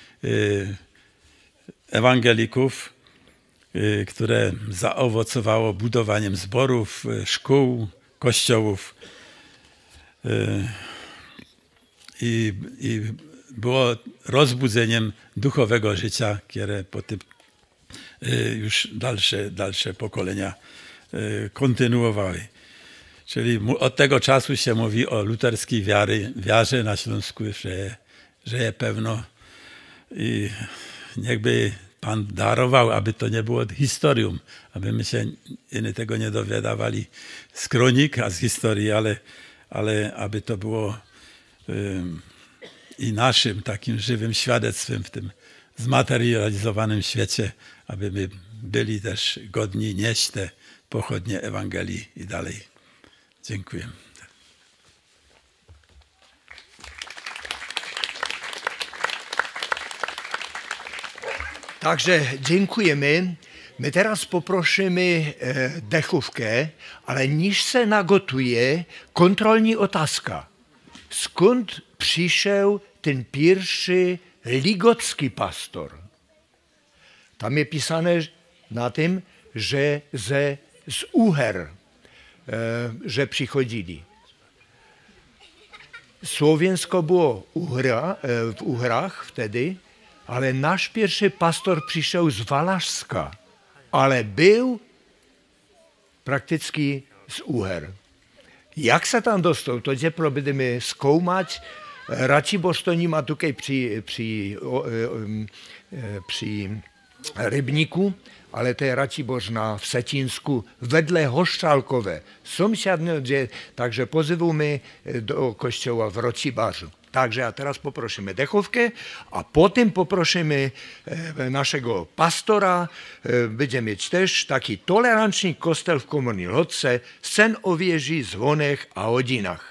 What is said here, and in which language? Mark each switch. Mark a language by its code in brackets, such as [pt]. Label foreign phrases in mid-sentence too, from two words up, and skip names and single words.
[pl] ewangelików, które zaowocowało budowaniem zborów, szkół, kościołów i było rozbudzeniem duchowego życia, które potem już dalsze pokolenia kontynuowały. Czyli od tego czasu się mówi o luterskiej wiarze na Śląsku, że je pewno i niechby Pan [cs] daroval, aby to nebylo historium, [pl] aby my się tego nie dowiadywali z kronik a z historii, ale aby to było i naszym takim żywym świadectwem w tym zmaterializowanym świecie, aby my byli też godni nieść te pochodnie Ewangelii i dalej. Dziękuję. Takže dziękujemy. My teraz poprosimy dechówkę, ale niż se nagotuje, [cs] kontrolní otázka. [pl] Skąd přišel ten pierwszy ligotský pastor? [cs] Tam je písané na tym, że z Uher, że přichodili. [pl] Slovensko było w Uhrach wtedy, ale náš pierwszy pastor přišel z Valašska, [cs] ale byl prakticky z Uher. Jak se tam dostal, to budeme zkoumat. Račiboř to nima tukej při rybníku, ale to je Račiboř na Vsetínsku vedle Hoščálkové. Takže pozýváme do kościoła v Rocibařu. [pl] Takže a teraz poprosíme dechovkę, a potem poprosimy naszego pastora. Będziemy mieć też taki [cs] toleranční kostel [pl] w Komorní Lhotce, scén o wieży, [cs] dzwonech a hodinách.